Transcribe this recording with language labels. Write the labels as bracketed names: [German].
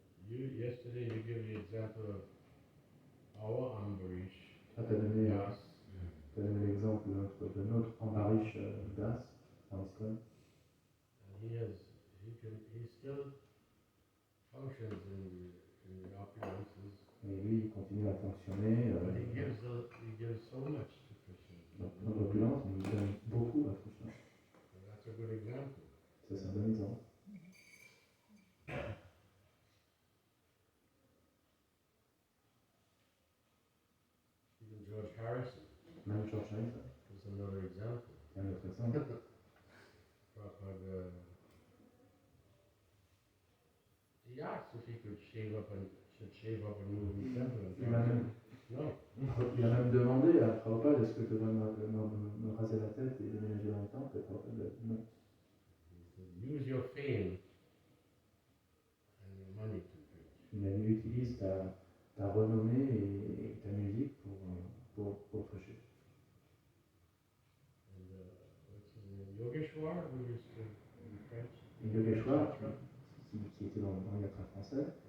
[English] Yesterday you gave the example of our Ambarish [French] tu as donné [English] Das, [French] l'exemple de notre Ambarish Das, dans l'ISKCON. [English] and he still functions in the opulences, [French] Et lui, il continue à fonctionner [English] but he gives so much to Krishna. [French] dans l'opulence, mais il donne beaucoup à Krishna. [English] And that's a good example. [French] Ça, c'est un bon exemple. [English] Even George Harrison [French] Même George Harrison, [English] is another example. [French] c'est un autre exemple. [English] Prabhupada, he asked if he could shave up and move himself. No. [French] Il a même demandé à Prabhupada est-ce que tu vas me raser la tête et déménager dans le temple, et Prabhupada a dit non. [English] He said, use your fame and your money to preach. [French] Il a dit utilise ta renommée et ta musique pour prêcher. [English] And what's his name? Yogeshwar, who used to in French. [French] Et Yogeshwar, qui était dans le lettre français,